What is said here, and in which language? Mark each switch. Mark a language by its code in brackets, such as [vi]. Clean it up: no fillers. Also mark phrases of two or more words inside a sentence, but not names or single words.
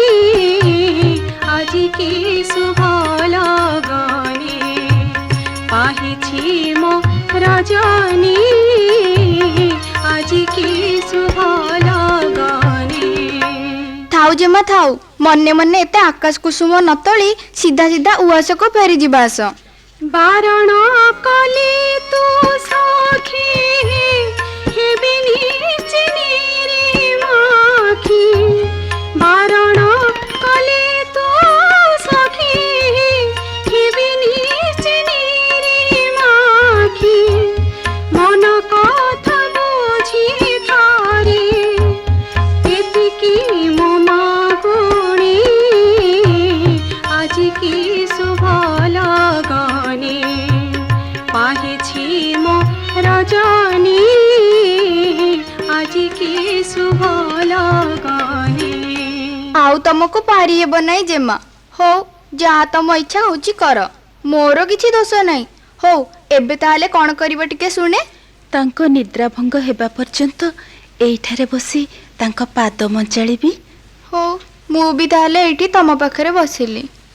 [or] ଆଜି କି ଶୁଭ ଲଗନେ ପାହିଛି ମୋ ରଜନୀ, ଆଜି କି ଶୁଭ ଲଗନେ। ଥାଉ ଜେମା ଥାଉ, ମନେ ମନେ ଏତେ ଆକାଶ କୁସୁମ ନ ତୋଳି ସିଧା ସିଧା ଉଆସକୁ ଫେରି ଯିବା ଆସ। ବାରଣ କଲି ତୁ ସଖୀ ହେବି ନିଶ୍ଚିନି ରେ ମାଖି, ବାରଣ କଲି ତୁ ସଖୀ ହେବି ନିଶ୍ଚିନି ରେ ମାଖି, ମନ କଥା ବୁଝି ଥାରି ଏତିକି ମୋ ମାଗୁଣୀ, ଆଜି କି ଶୁଭ ଲଗନେ ପାହିଛି ମୋ ରଜନୀ, ଆଜି କି ଶୁଭ ଲଗନେ। ଆଉ ତମକୁ ପାରି ହେବ ନାହିଁ ଜେମା। ହଉ ଯାହା ତମ ଇଚ୍ଛା ହଉଛି କର, ମୋର କିଛି ଦୋଷ ନାହିଁ। ହଉ ଏବେ ତାହେଲେ କ'ଣ କରିବ ଟିକେ ଶୁଣେ। ତାଙ୍କ ନିଦ୍ରା ଭଙ୍ଗ ହେବା ପର୍ଯ୍ୟନ୍ତ ଏଇଠାରେ ବସି ତାଙ୍କ ପାଦ ମଞ୍ଚାଳିବି। ହଉ ମୁଁ ବି ତାହେଲେ ଏଇଠି ତମ ପାଖରେ ବସିଲି।